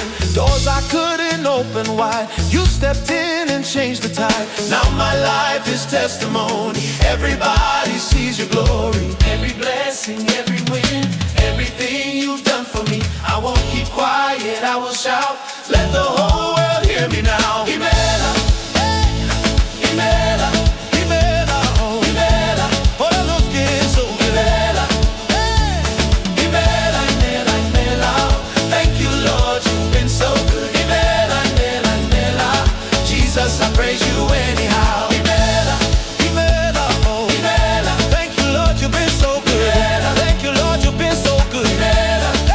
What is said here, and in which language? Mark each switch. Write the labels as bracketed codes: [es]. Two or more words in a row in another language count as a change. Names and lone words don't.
[en] Doors I couldn't open wide, you stepped in and changed the tide. Now my life is testimony, everybody sees your glory. Every blessing, every win, everything you've done for me. I won't keep quiet, I will shout. Let the whole world hear me now. [ig] Imela, Imela. [en] I praise you anyhow. [ig] Imela, Imela, oh Imela. [en] Thank you, Lord, you've been so good. Imela. Thank you, Lord, you've been so good. Imela.